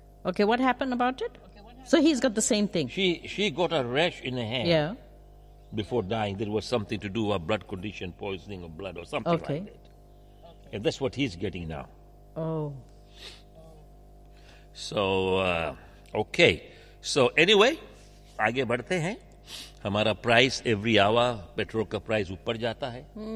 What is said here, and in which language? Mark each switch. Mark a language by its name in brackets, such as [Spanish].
[English] Okay, what happened about it? So he's got the same thing. She got a rash in her hand. Yeah. Before dying, there was something to do with blood condition, poisoning of blood or something okay. like that. And that's what he's getting now. Oh. So, okay. So anyway, [Hindi] आगे बढ़ते हैं. हमारा price [English] every hour, [Hindi] petrol का price ऊपर जाता है.